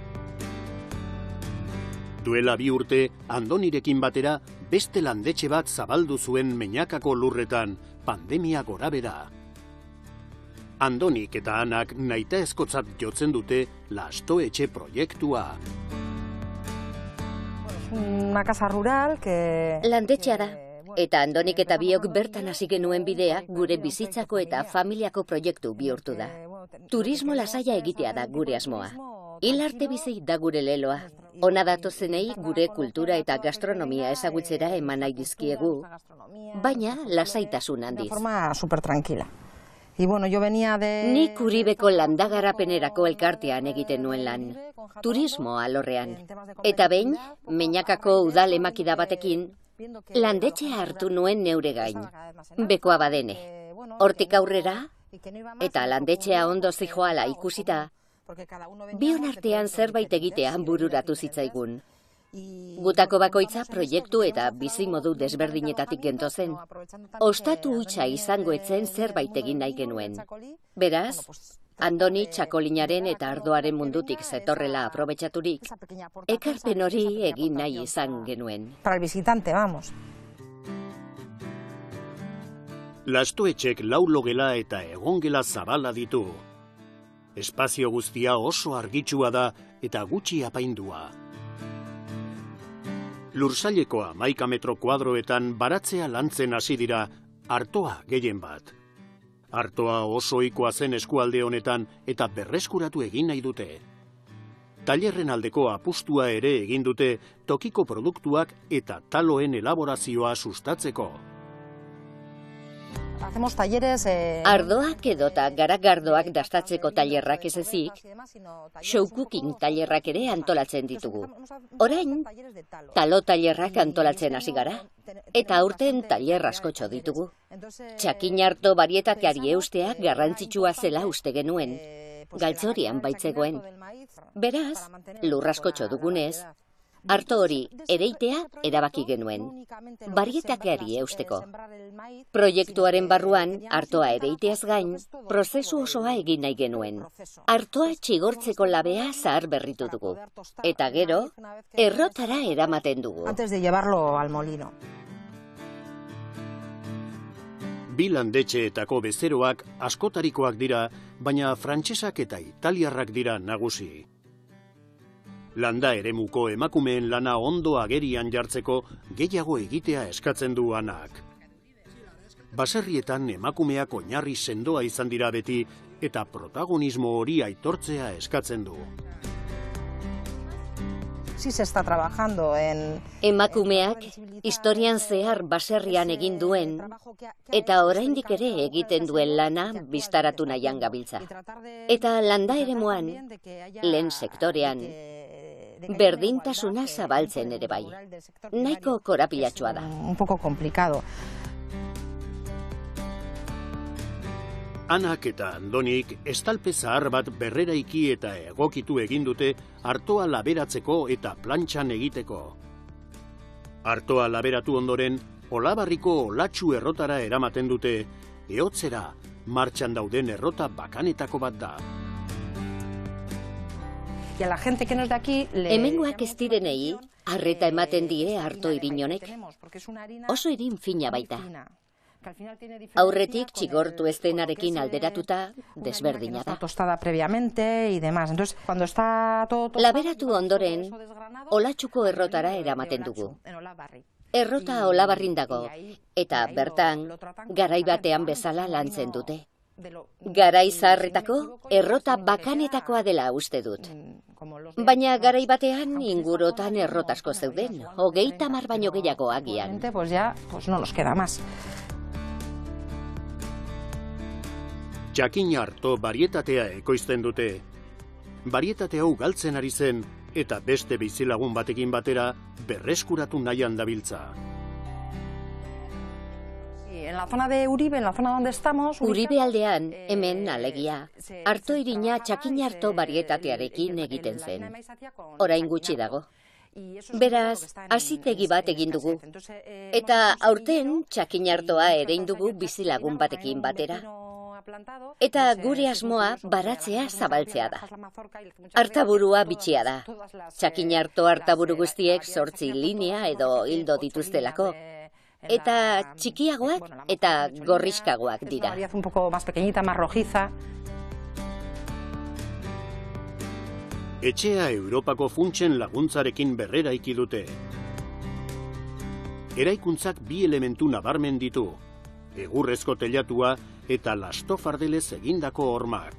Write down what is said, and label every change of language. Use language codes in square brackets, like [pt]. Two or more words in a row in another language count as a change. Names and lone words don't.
[eu] Duela 2 urte, Andonirekin batera beste landetxe bat zabaldu zuen Meñakako lurretan pandemia gorabera. Andonik eta Anak nahitaezkotzat jotzen dute lastoetxe proiektua. [es] Una casa rural que... [eu] Landetxea da. Eta Andonik eta biok bertan hasi genuen bidea gure bizitzako eta familiako proiektu bihurtu da. Turismo lasaia egitea da gure asmoa. Hil arte bizi da gure leloa. Ona datozenei gure kultura eta gastronomia ezagutzera eman nahi dizkiegu, baina lasaitasun handiz. [es] De forma super tranquila. Y bueno, yo venía de... [eu] Nik Uribeko landagarapenerako elkartean egiten nuen lan. Turismo alorrean. Eta behin, Meñakako udal emakida batekin, landetxea hartu nuen neure gain. Beko Abadene. Hortik aurrera, eta landetxea ondo zijoala ikusita, bion artean zerbait egitea bururatu zitzaigun. Gutako bakoitza proiektu eta bizimodu desberdinetatik gentozen. Ostatu hutsa izango etzen zerbait egin nahi genuen. Beraz, Andoni txakolinaren eta ardoaren mundutik zetorrela aprobetxaturik, ekarpen hori egin nahi izan genuen. [es] Para el visitante, vamos. [eu] Lastoetxek 4 logela eta egongela zabala ditu. Espazio guztia oso argitsua da eta gutxi apaindua. Lursaileko 11 metro kuadroetan baratzea lantzen hasi dira, artoa gehien bat. Artoa oso ohikoa zen eskualde honetan eta berreskuratu egin nahi dute. Tailerren aldeko apustua ere egin dute tokiko produktuak eta taloen elaborazioa sustatzeko. [es] Hacemos talleres... [eu] Ardoak edota garagardoak dastatzeko tailerrak ez ezik, [en] show cooking [eu] tailerrak ere antolatzen ditugu. Orain, talo tailerrak antolatzen hasi gara, eta aurten tailer askotxo ditugu. Txakin arto barietateari eusteak garrantzitsua zela uste genuen, galtzorian baitzegoen. Beraz, lur askotxo dugunez, arto hori ereitea erabaki genuen, barietateari eusteko. Proiektuaren barruan, artoa ereiteaz gain, prozesu osoa egin nahi genuen. Artoa txigortzeko labea zahar berritu dugu. Eta gero, errotara eramaten dugu. [es] Antes de llevarlo al molino. [eu] Bi landetxeetako bezeroak askotarikoak dira, baina frantsesak eta italiarrak dira nagusi. Landa eremuko emakumeen lana ondo agerian jartzeko gehiago egitea eskatzen du Anak. Baserrietan emakumeak oinarri sendoa izan dira beti eta protagonismo hori aitortzea eskatzen du. [es] Sí se está trabajando en... [eu] Emakumeak historian zehar baserrian egin duen eta oraindik ere egiten duen lana biztaratu nahian gabiltza. Eta landa eremuan, lehen sektorean, berdintasuna zabaltzen ere bai. Nahiko korapilatxua da. [es] Un poco complicado. [eu] Anak eta Andonik estalpe zahar bat berreraiki eta egokitu egin dute artoa laberatzeko eta plantxan egiteko. Artoa laberatu ondoren, Olabarriko olatxu errotara eramaten dute, ehotzera martxan dauden errota bakanetako bat da. [es] Y a la gente que no es de aquí... [eu] Hemengoak ez direnei, arreta ematen die arto irin honek. Oso irin fina baita. Aurretik txigortu estenarekin alderatuta desberdina da. [es] Tostada previamente y demás. Entonces, cuando está todo [eu] laberatu ondoren, Olatxuko errotara eramaten dugu. Errota Olabarrin dago, eta bertan, garai batean bezala lantzen dute. Garai zaharretako errota bakanetakoa dela uste dut. Baina garai batean ingurotan errotasko zeuden, 30 baino gehiago agian. [es] Pues ya no nos queda más. [eu] Txakin arto barietatea ekoizten dute. Barietate hau galtzen ari zen eta beste bizilagun batekin batera berreskuratu nahian dabiltza. [es] En la zona de Uribe, en la zona donde estamos... [eu] Uribe aldean, hemen alegia, arto irina txakin arto barietatearekin egiten zen. Orain gutxi dago. Beraz, hazitegi bat egin dugu. Eta aurten txakin artoa erein dugu bizilagun batekin batera. Eta gure asmoa baratzea zabaltzea da. Artaburua bitxia da. Txakin arto artaburu guztiek 8 linea edo hildo dituztelako. Eta txikiagoak eta gorriskagoak dira. [es] Un poco más pequeñita, más rojiza. [eu] Etxea Europako funtsen laguntzarekin berreraiki dute. Eraikuntzak 2 elementu nabarmen ditu. Egurrezko teilatua eta lastofardelez egindako hormak.